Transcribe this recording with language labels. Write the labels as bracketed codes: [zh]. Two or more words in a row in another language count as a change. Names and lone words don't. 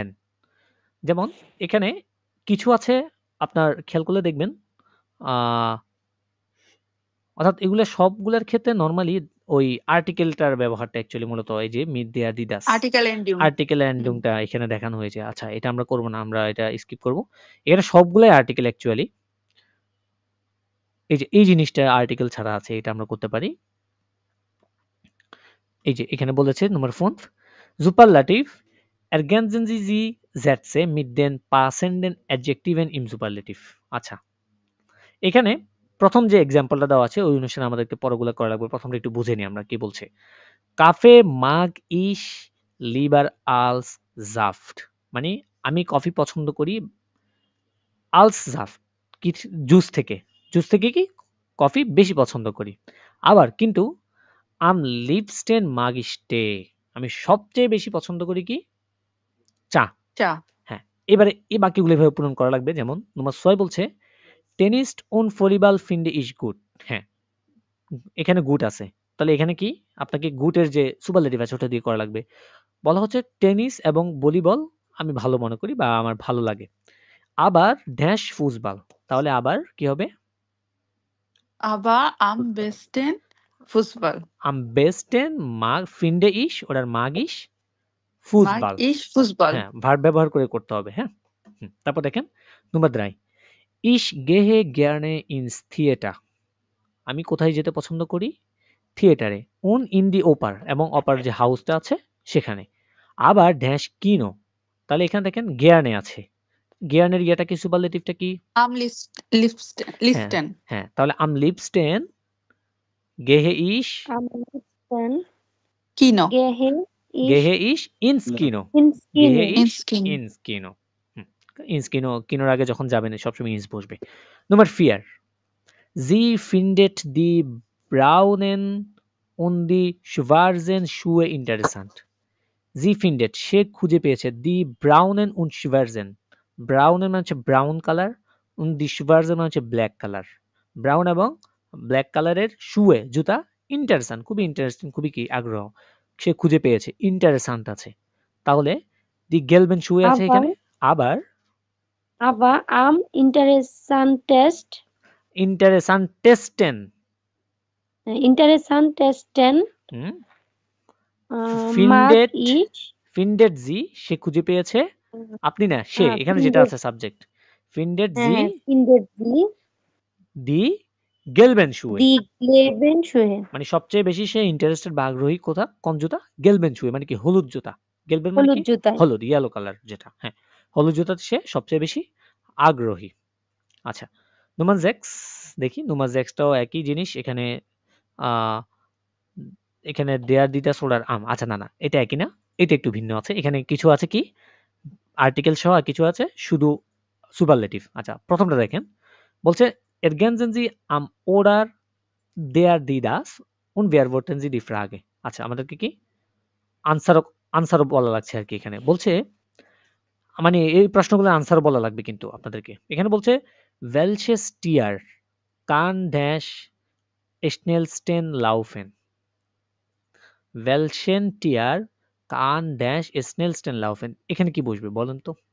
[bn] যেমন এখানে কিছু আছে আপনার খেয়াল করলে দেখবেন আ অর্থাৎ এগুলা সবগুলার ক্ষেত্রে নরমালি ওই আর্টিকেলটার ব্যবহারটা অ্যাকচুয়ালি মূলত এই যে [de] mit der die das [bn] আর্টিকেল এন্ডিং আর্টিকেল এন্ডিংটা এখানে দেখানো হয়েছে। আচ্ছা এটা আমরা করব না। আমরা এটা স্কিপ করব। এখানে সবগুলাই আর্টিকেল অ্যাকচুয়ালি। এই যে এই জিনিসটা আর্টিকেল ছাড়া আছে এটা আমরা করতে পারি। এই যে এখানে বলেছে [de] Nummer 5 Superlativ ergänzen Sie die Sätze mit den passenden Adjektiven im Superlativ [bn] আচ্ছা এখানে প্রথম যে এক্সাম্পলটা দেওয়া আছে ওই অনুসারে আমাদেরকে পরগুলো করা লাগবে। প্রথমটা একটু বুঝে নিই আমরা কি বলছে। [de] Kaffee mag ich lieber als Saft [bn] মানে আমি কফি পছন্দ করি [de] als Saft [bn] কি জুস থেকে। জুস থেকে কি কফি বেশি পছন্দ করি। আবার কিন্তু [de] am liebsten mag ich Tee [bn] আমি সবচেয়ে বেশি পছন্দ করি কি? চা। চা হ্যাঁ, এবারে এই বাক্যগুলো এভাবে পূরণ করা লাগবে। যেমন নম্বর 6 বলছে [de] Tennis und Volleyball finde ich gut [bn] হ্যাঁ, এখানে গুড আছে। তাহলে এখানে কি আপনাকে গুডের যে সুপারলেটিভ আছে ওটা দিয়ে করা লাগবে। বলা হচ্ছে টেনিস এবং ভলিবল আমি ভালো মনে করি বা আমার ভালো লাগে। আবার ড্যাশ ফুটবল তাহলে আবার কি হবে? [de] aber am besten Fußball am besten mag finde ich oder mag ich mag [bn] ফুটবল। [de] ich Fußball [bn] হ্যাঁ, ভার্ব ব্যবহার করে করতে হবে। হ্যাঁ, তারপর দেখেন নম্বর 3 [de] ich gehe gerne ins Theater [bn] আমি কোথায় যেতে পছন্দ করি? থিয়েটারে। [de] und in die Oper [bn] এবং অপার যে হাউসটা আছে সেখানে। আবার ড্যাশ কিনো তাহলে এখানে দেখেন গেয়ার্নে আছে। গেয়ার্নের ইয়েটা কি সুপারলেটিভটা কি? [de] am liebsten [bn] হ্যাঁ, তাহলে [de] am liebsten gehe ich Dann Kino. gehe ich Gehe ich ins Kino. ins Gehe Kino. ich Ins Kino. ins Kino. ins Kino, [bn] কিনোর আগে যখন যাবেন সবসময় ইন্স বসবে। [de] Nummer 4. Sie findet die braunen und die schwarzen Schuhe interessant. Sie findet [bn] সে খুঁজে পেয়েছে [de] die braunen und schwarzen. [bn] ব্রাউনের মানে হচ্ছে ব্রাউন কালার [de] und die schwarzen [bn] মানে হচ্ছে ব্ল্যাক কালার। ব্রাউন এবং ব্ল্যাক কালারের শুয়ে জুতা ইন্টারেস্টিং, খুবই ইন্টারেস্টিং, খুবই কি আগ্রহ। সে খুঁজে পেয়েছে, ইন্টারেস্ট্যান্ট আছে। তাহলে [de] die gelben Schuhe [bn] আছে আবার এখানে। আবার [de] aber am interessantesten interessantesten হুম, mag findet ich findet sie [bn] সে খুঁজে পেয়েছে, আপনি না সে, এখানে যেটা [de] findet [bn] আছে সাবজেক্ট, [de] findet [bn] হ্যাঁ, [de] sie findet sie die gelben Schuhe, die gelben Schuhe [bn] মানে সবচেয়ে বেশি সে ইন্টারেস্টেড বা আগ্রহী কোথা, কোন জুতা, [de] gelben Schuhe [bn] মানে কি হলুদ জুতা, গেলবেন মানে হলুদ কি জুতায় হলুদ, ইয়েলো কালার যেটা, হ্যাঁ হলুদ জুতাতে সে সবচেয়ে বেশি আগ্রহী। আচ্ছা, Nummer 6 দেখি, Nummer 6 টাও একই জিনিস, এখানে আহ এখানে দেয়ার দিতা সোলার আম, আচ্ছা না না এটা একই না, এটা একটু ভিন্ন আছে, এখানে কিছু আছে কি আর্টিকেল সহ আর কিছু আছে শুধু সুপারলেটিভ। আচ্ছা প্রথমটা দেখেন, বলছে [de] ergänzen Sie am oder der die das und beantworten Sie die Frage। [bn] আচ্ছা আমাদেরকে কি আনসারও বলা লাগছে আর কি, এখানে বলছে মানে এই প্রশ্নগুলোর আনসার বলা লাগবে কিন্তু আপনাদেরকে। এখানে বলছে [de] welches Tier kann dash schnellsten laufen, welchen Tier kann dash schnellsten laufen, [bn] এখানে কি বসবে বলেন তো?